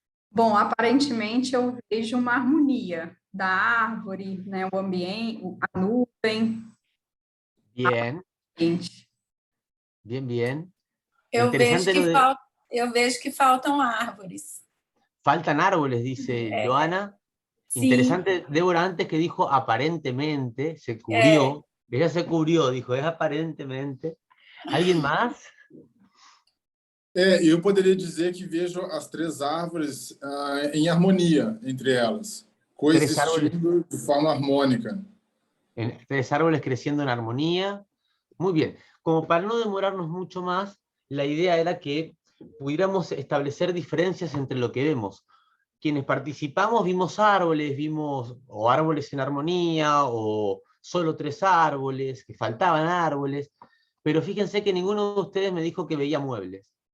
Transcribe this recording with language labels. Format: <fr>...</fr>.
<pt>Bom, aparentemente eu vejo uma harmonia da árvore, né, o ambiente, a nuvem,</pt> <es>Bien, gente. bien, bien.</es> <pt>Eu vejo</pt> <es>Interesante lo de...</es> <pt>eu vejo que faltam árvores.</pt> <es>Faltan árboles, dice Joana.</es> <pt>Sim,</pt> <es>Interesante, Débora antes que dijo aparentemente, se cubrió. Ella se cubrió, dijo, es aparentemente. ¿Alguien más?</es> <pt>Eu poderia dizer que vejo as 3 árvores em harmonia entre elas, coexistindo de forma harmônica.</pt> <es>3 árboles creciendo en armonía. Muy bien. Como para no demorarnos mucho más, la idea era que pudiéramos establecer diferencias entre lo que vemos. Quienes participamos vimos árboles, o árboles en armonía, o solo 3 árboles, que faltaban árboles, pero fíjense que ninguno de ustedes me dijo que veía muebles.</es>